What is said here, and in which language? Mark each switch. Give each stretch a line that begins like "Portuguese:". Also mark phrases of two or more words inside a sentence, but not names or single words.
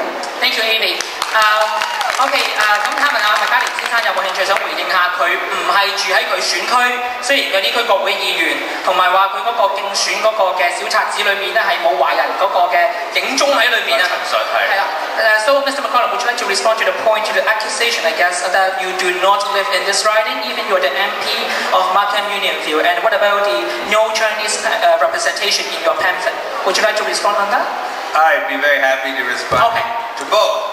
English: Thank you, Amy.
Cantonese: OK， 咁睇問下麥嘉廉先生有冇興趣想回應下佢唔係住喺佢選區，雖然佢呢區國會議員，同埋話佢嗰個競選嗰個嘅小冊子裏面咧係冇華人嗰個嘅影蹤喺裏面啊。陳述係啦。
English: So Mr. McCollum, would you like to respond to the point, to the accusation, I guess, that you do not live in this riding, even you're the MP of Markham Unionville, and what about the no Chinese representation in your pamphlet? Would you like to respond on that? I'd be very happy to respond to both.